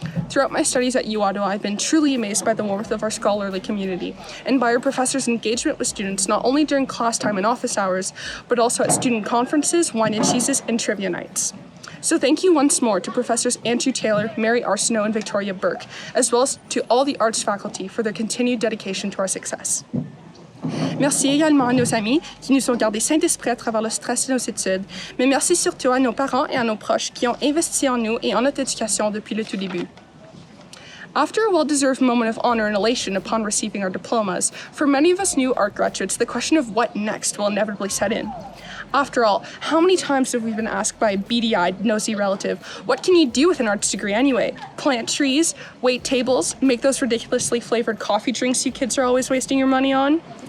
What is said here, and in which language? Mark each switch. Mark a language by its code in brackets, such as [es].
[en] Throughout my studies at UOttawa, I've been truly amazed by the warmth of our scholarly community and by our professors' engagement with students, not only during class time and office hours, but also at student conferences, wine and cheeses, and trivia nights. So thank you once more to Professors Andrew Taylor, Mary Arsenault, and Victoria Burke, as well as to all the arts faculty for their continued dedication to our success. [fr] Merci également à nos amis qui nous ont gardés sains d'esprit à travers le stress de nos études, mais merci surtout à nos parents et à nos proches qui ont investi en nous et en notre éducation depuis le tout début. [en] After a well-deserved moment of honor and elation upon receiving our diplomas, for many of us new art graduates, the question of what next will inevitably set in. After all, how many times have we been asked by a beady-eyed, nosy relative, what can you do with an arts degree anyway? Plant trees, wait tables, make those ridiculously flavored coffee drinks you kids are always wasting your money on?